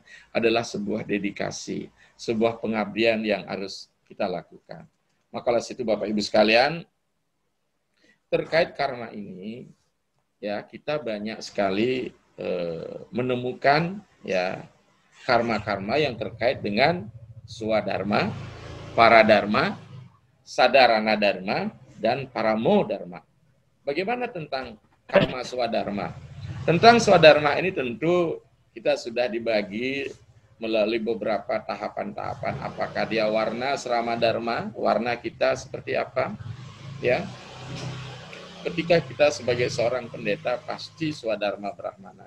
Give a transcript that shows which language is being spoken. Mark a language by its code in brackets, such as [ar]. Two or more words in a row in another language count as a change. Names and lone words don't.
[id] Adalah sebuah dedikasi, sebuah pengabdian yang harus kita lakukan. Maka oleh situ Bapak Ibu sekalian, terkait karma ini, ya, kita banyak sekali menemukan, ya, karma-karma yang terkait dengan swadharma, paradharma, sadarana dharma, dan paramo dharma. Bagaimana tentang karma swadharma? Tentang swadharma ini tentu kita sudah dibagi melalui beberapa tahapan-tahapan. Apakah dia warna serama dharma, warna kita seperti apa, ya. Ketika kita sebagai seorang pendeta pasti swadharma brahmana.